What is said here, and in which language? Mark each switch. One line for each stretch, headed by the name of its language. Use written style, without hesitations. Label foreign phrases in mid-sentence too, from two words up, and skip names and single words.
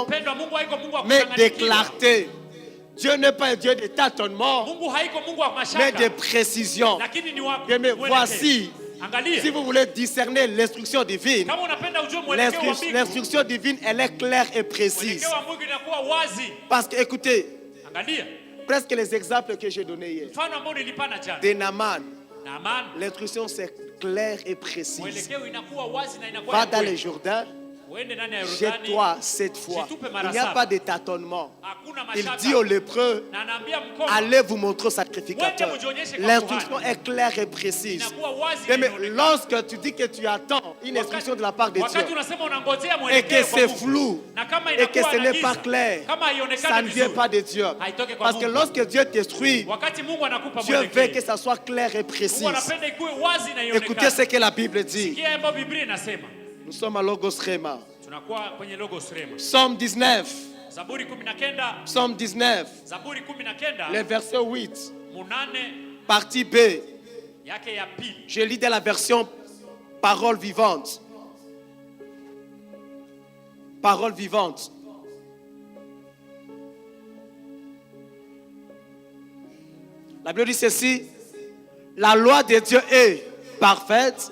Swahili: Mpendwa, Mungu haiko Mungu wa
French: mais de
Swahili: kuchanganyikiwa.
French: clarté. Dieu n'est pas un Dieu de tâtonnement,
Swahili: Mungu haiko Mungu wa
French: mais de
Swahili: mashaka,
French: précision.
Swahili: lakini ni wa
French: Bien aimé,
Swahili: mwelekeo.
French: voici,
Swahili: Angalia,
French: si vous voulez discerner l'instruction divine,
Swahili: kama unapenda ujue mwelekeo wa mbingu,
French: l'instruction divine, elle est claire et précise.
Swahili: mwelekeo wa Mungu inakuwa wazi.
French: Parce que, écoutez,
Swahili: Angalia
French: presque les exemples que j'ai donnés hier,
Swahili: mfano ambao nilipana jana,
French: de Naaman,
Swahili: Naaman,
French: l'instruction c'est claire et précise.
Swahili: mwelekeo inakuwa wazi na inakuwa
French: Va
Swahili: ya
French: dans le
Swahili: kweli.
French: Jourdain,
Swahili: uende ndani ya Yordani,
French: jette-toi 7 fois.
Swahili: jitupe mara
French: Il n'y a
Swahili: saba.
French: pas de tâtonnement.
Swahili: Hakuna
French: Il
Swahili: mashaka.
French: dit aux lépreux,
Swahili: Na anaambia mkono,
French: allez vous montrer au sacrificateur.
Swahili: Wende mujionyeshe kwa
French: L'instruction
Swahili: kuhani.
French: est claire et précise.
Swahili: Inakuwa wazi na
French: Mais
Swahili: inaonekana.
French: lorsque tu dis que tu attends une instruction de la part de Dieu
Swahili: Wakati unasema unangojea
French: et
Swahili: mwelekeo
French: que
Swahili: kwa
French: c'est
Swahili: Mungu,
French: flou
Swahili: na kama
French: et que
Swahili: inakuwa
French: ce
Swahili: na
French: n'est
Swahili: giza,
French: pas clair,
Swahili: kama haionekani
French: ça ne vient
Swahili: vizuri,
French: pas de Dieu.
Swahili: haitoke kwa
French: Parce que
Swahili: Mungu.
French: lorsque Dieu t'instruit,
Swahili: Wakati Mungu anakupa
French: Dieu veut que
Swahili: mwelekeo,
French: ça soit clair et précis.
Swahili: Mungu anapenda ikuwe wazi na
French: Écoutez
Swahili: ionekane.
French: ce que la Bible dit.
Swahili: Sikia ambayo Biblia inasema.
French: Nous sommes à Logos Rema.
Swahili: Tunakuwa kwenye Logos Rema.
French: Psaume 19.
Swahili: Zaburi 19,
French: Psaume 19.
Swahili: Zaburi 19,
French: Le verset 8.
Swahili: munane
French: Partie B.
Swahili: yake ya pili.
French: Je lis de la version Parole vivante. Parole vivante. La Bible dit ceci. La loi de Dieu est parfaite.